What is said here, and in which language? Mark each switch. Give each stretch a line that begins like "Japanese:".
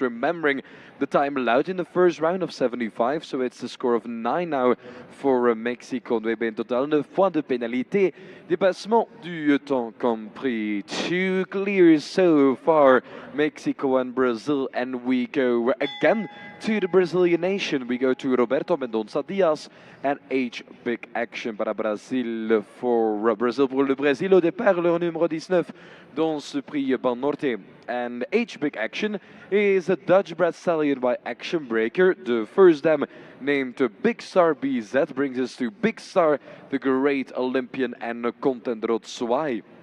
English: Remembering the time allowed in the first round of 75, so it's a score of 9 now for Mexico. We have in total 9
French: points de pénalité. Dépassement du temps compris.
English: 2 clears so far, Mexico and Brazil, and we go again to the Brazilian nation. We go to Roberto Mendonça Diaz and H Big Action para Brazil for Brazil.
French: Pour le Brésil au départ, leur numéro 19 dans ce prix BANORTE.
English: And H Big Action is a Dutch bred stallion by Action Breaker. The first dam named Big Star BZ brings us to Big Star, the great Olympian and contender Swai.